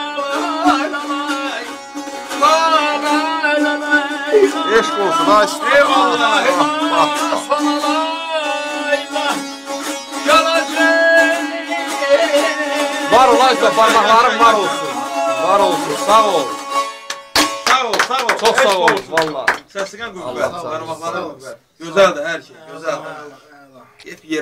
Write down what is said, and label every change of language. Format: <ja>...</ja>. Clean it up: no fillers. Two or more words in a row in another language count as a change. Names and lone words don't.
<az>Eşq olsun Aysad. Eyvallah.</az> <tr>Var ol Aysad, parmaklarım var olsun. Sağ ol. Çok sağ ol. Valla.</tr> <az>Səsliğən qüvvət, parmaqlara qüvvət. Gözəldir hər şey, gözəldir. Get bir yerə.</az>